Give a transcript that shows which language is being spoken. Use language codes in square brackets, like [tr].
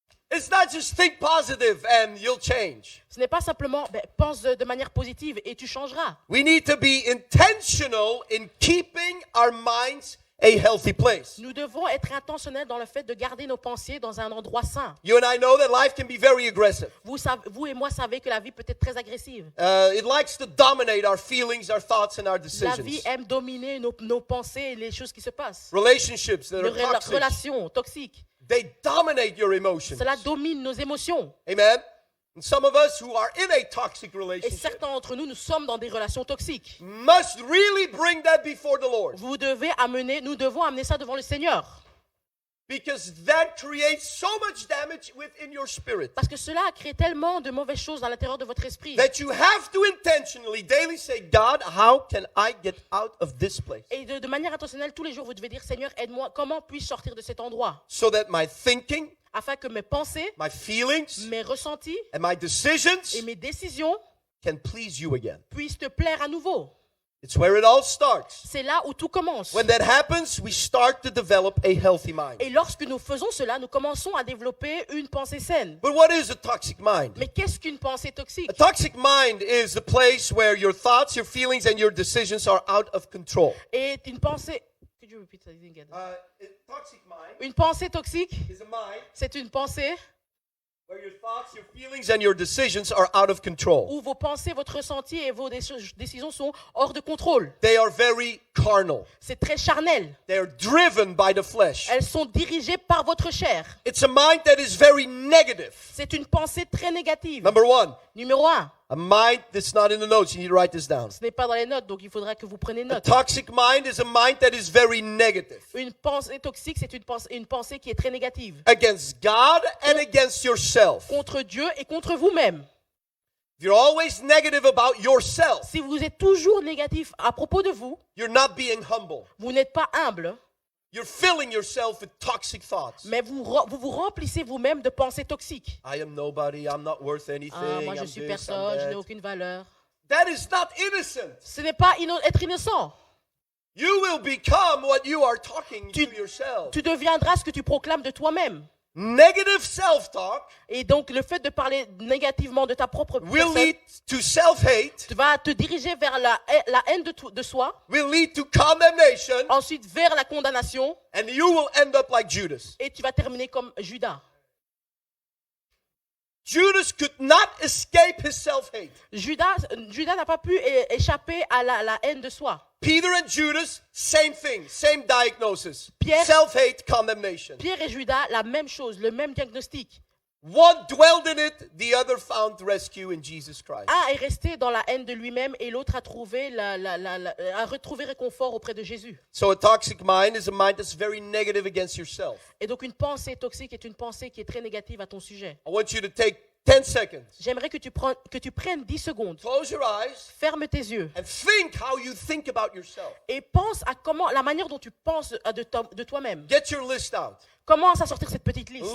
[en] It's not just think positive and you'll change. [fr] Ce n'est pas simplement pense de manière positive et tu changeras. [en] We need to be intentional in keeping our minds a healthy place. [fr] Nous devons être intentionnels dans le fait de garder nos pensées dans un endroit sain. [en] You and I know that life can be very aggressive. [fr] Vous et moi savez que la vie peut être très agressive. [en] It likes to dominate our feelings, our thoughts, and our [fr] La [en] decisions. [fr] vie aime dominer nos pensées et les choses qui se passent. [en] Relationships that [fr] Les [en] are toxic, [fr] relations toxiques, [en] they dominate your emotions. [fr] cela domine nos émotions. [en] Amen. And some of us who are in a toxic [fr] Et [en] relationship [fr] certains d'entre nous sommes dans des relations toxiques. [en] must really bring that before the Lord, [fr] Nous devons amener ça devant le Seigneur. [en] because that creates so much damage within your spirit [fr] Parce que cela a créé tellement de mauvaises choses dans l'intérieur de votre esprit. [en] that you have to intentionally daily say, God, how can I get out of this place [fr] Et de manière intentionnelle, tous les jours, vous devez dire, Seigneur, aide-moi, comment puis-je sortir de cet endroit? [en] so that my thinking, [fr] Afin que mes pensées, [en] my feelings, [fr] mes ressentis [en] and my [fr] et [en] decisions [fr] mes décisions [en] can please you again. [fr] puissent te plaire à nouveau. [en] It's where it all starts. [fr] C'est là où tout commence. [en] When that happens, we start to develop a healthy mind. [fr] Et lorsque nous faisons cela, nous commençons à développer une pensée saine. [en] But what is a toxic mind? [fr] Mais qu'est-ce qu'une pensée toxique? [en] A toxic mind is the place where your thoughts, your feelings, and your decisions are out of control. [fr] Et une pensée... [en] Could you repeat that again? A toxic mind [fr] Une pensée toxique, [en] is a mind [fr] c'est une pensée [en] where your thoughts, your feelings, and your decisions are out of control. [fr] où vos pensées, votre ressenti et vos décisions sont hors de contrôle. [en] They are very carnal. [fr] C'est très charnel. [en] They are driven by the flesh. [fr] Elles sont dirigées par votre chair. [en] It's a mind that is very negative. [fr] C'est une pensée très négative. [en] Number one, [fr] Numéro 1, [en] a mind that's not in the notes. You need to write this down. [fr] ce n'est pas dans les notes, donc il faudra que vous preniez [en] A [fr] note. [en] toxic mind is a mind that is very negative [fr] Une pensée toxique, c'est une pensée qui est très négative. [en] against God and against yourself. [fr] Contre Dieu et contre vous-même. [en] If you're always negative about yourself, [fr] Si vous êtes toujours négatif à propos de vous, [en] you're not being humble. [fr] vous n'êtes pas humble, [en] You're filling yourself with toxic thoughts. [fr] mais vous vous remplissez vous-même de pensées toxiques. [en] I am nobody. I'm not worth anything. [fr] Moi, je [en] I'm [fr] suis [en] this, [fr] personne, [en] I'm [fr] je n'ai [en] that. [fr] aucune valeur. [en] That is not innocent. [fr] Ce n'est pas être innocent. [en] You will become what you are talking [fr] Tu- [en] to yourself. [fr] Tu deviendras ce que tu proclames de toi-même. [en] Negative self-talk [fr] Et donc, le fait de parler négativement de ta propre [en] will [fr] personne [en] lead to self-hate, [fr] va te diriger vers la haine de soi, [en] will lead to condemnation, [fr] ensuite vers la condamnation, [en] and you will end up like Judas. [fr] et tu vas terminer comme Judas. [en] Judas could not escape his self-hate. [fr] Judas n'a pas pu échapper à la haine de soi. [en] Peter and Judas, same thing, same diagnosis. [fr] Pierre- [en] Self-hate, condemnation. [fr] Pierre et Judas, la même chose, le même diagnostic. [en] One dwelled in it, the other found rescue in Jesus Christ. [fr] Un est resté dans la haine de lui-même et l'autre a trouvé a retrouvé réconfort auprès de Jésus. [en] So a toxic mind is a mind that's very negative against yourself. [fr] Et donc une pensée toxique est une pensée qui est très négative à ton sujet. [en] I want you to take 10 seconds. [fr] J'aimerais que tu prennes 10 secondes, [en] Close your eyes [fr] ferme tes yeux [en] and think how you think about yourself. [fr] et pense à la manière dont tu penses de toi-même. [en] Get your list out. [fr] Commence à sortir cette petite liste.